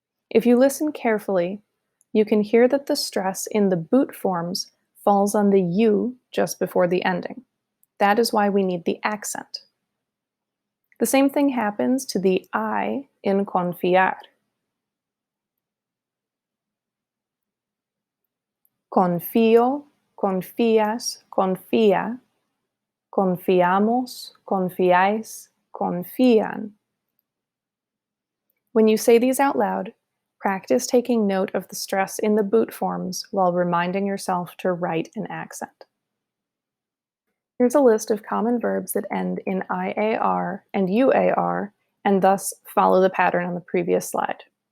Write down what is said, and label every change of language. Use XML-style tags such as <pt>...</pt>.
<en>If you listen carefully, you can hear that the stress in the boot forms falls on the U just before the ending. That is why we need the accent. The same thing happens to the I in confiar.</en> <es>Confío, confías, confía, confiamos, confiáis, confían.</es> <en>When you say these out loud, practice taking note of the stress in the boot forms while reminding yourself to write an accent. Here's a list of common verbs that end in IAR and UAR and thus follow the pattern on the previous slide.</en>